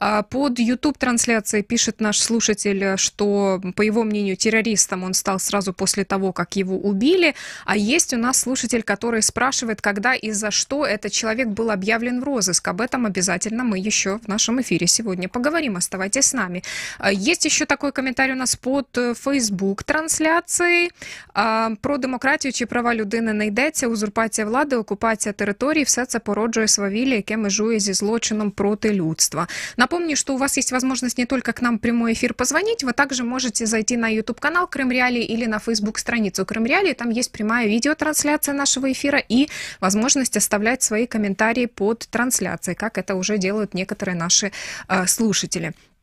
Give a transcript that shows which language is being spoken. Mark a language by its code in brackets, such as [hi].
[ru] Под YouTube трансляцией пишет наш слушатель, что, по его мнению, террористом он стал сразу после того, как его убили. А есть у нас слушатель, который спрашивает, когда и за что этот человек был объявлен в розыск. Об этом обязательно мы еще в нашем эфире сегодня поговорим. Оставайтесь с нами. Есть еще такой комментарий у нас под Facebook трансляцией. [uk] Про демократію чи права людини не йдеться. Узурпація влади, окупація територій – все це породжує свавілля, яке межує зі злочином проти людства. [ru] Напомню, что у вас есть возможность не только к нам в прямой эфир позвонить, вы также можете зайти на YouTube-канал Крым Реалии или на Facebook-страницу Крым Реалии. Там есть прямая видеотрансляция нашего эфира и возможность оставлять свои комментарии под трансляцией, как это уже делают некоторые наши слушатели.